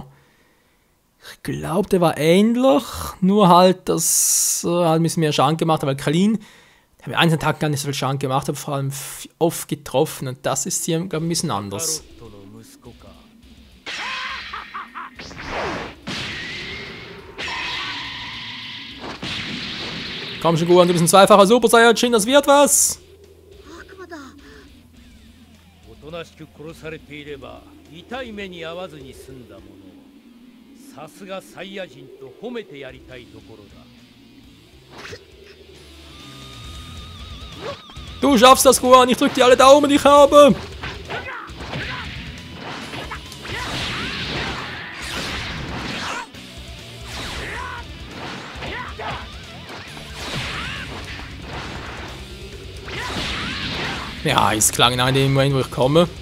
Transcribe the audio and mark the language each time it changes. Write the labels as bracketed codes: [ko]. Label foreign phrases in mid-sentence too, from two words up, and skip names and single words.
[de] Ich glaube, der war ähnlich, nur halt, dass er halt ein bisschen mehr Schaden gemacht hat, weil Krillin, der hat einen Tag gar nicht so viel Schaden gemacht, aber vor allem oft getroffen und das ist hier, glaube ich, ein bisschen anders. Komm schon, Gohan, du bist ein zweifacher Super Saiyajin, das wird was! [ja] おとなしく殺されていれば痛い目に遭わずに済んだもの。さすがサイヤ人と褒めてやりたいところだ。 [de] Du schaffst das, Gohan, ich drück dir alle Daumen, die ich habe! Ja, es klang in dem Moment, wo ich komme.